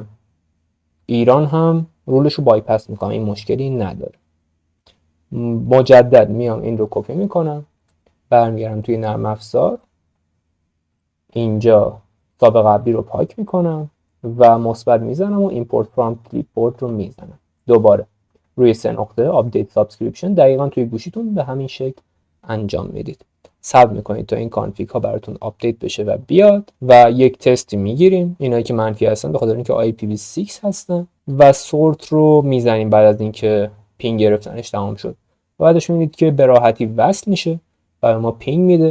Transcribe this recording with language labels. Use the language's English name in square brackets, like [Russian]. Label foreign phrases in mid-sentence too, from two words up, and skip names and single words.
[Persian] ایران هم رولش رو بایپاس میکنم، این مشکلی نداره. مجدد میام این رو کپی میکنم، برمیگردم توی نرم افزار، اینجا سابق قبلی رو پاک میکنم و مثبت میزنم و [English] import from clipboard [Persian] رو میزنم. دوباره روی 3 نقطه [English] update subscription [Persian] دقیقاً توی گوشیتون به همین شکل انجام میدید. صبر میکنید تا این کانفیگ ها براتون آپدیت بشه و بیاد و یک تستی میگیریم. اینایی که منفی هستن به خاطر اینکه IPv6 هستن و سورت رو میزنیم بعد از اینکه پینگ گرفتنش تمام شد. بعدش میبینید که به راحتی وصل میشه و ما پینگ میده.